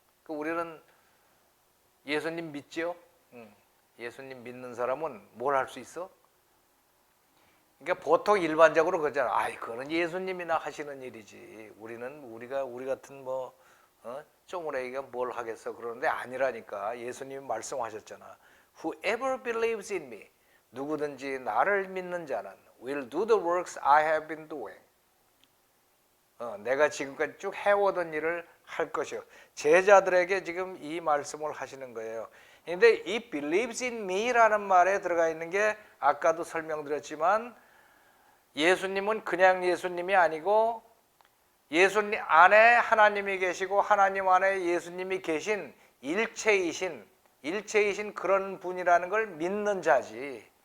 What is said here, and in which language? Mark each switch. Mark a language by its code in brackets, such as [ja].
[ko] 우리는 예수님 믿지요? 예수님 믿는 사람은 뭘 할 수 있어? 그러니까 보통 일반적으로 그러잖아. 그거는 예수님이나 하시는 일이지. 우리 같은 뭐 쪼무레기가 뭘 하겠어 그러는데 아니라니까. 예수님이 말씀하셨잖아. [en] Whoever believes in me [ko] 누구든지 나를 믿는 자는 [en] will do the works I have been doing [ko] 내가 지금까지 쭉 해오던 일을 할 것이요. 제자들에게 지금 이 말씀을 하시는 거예요. 그런데 이 [en] believes in me [ko] 라는 말에 들어가 있는 게 아까도 설명드렸지만 예수님은 그냥 예수님이 아니고 예수님 안에 하나님이 계시고 하나님 안에 예수님이 계신 일체이신 그런 분이라는 걸 믿는 자지.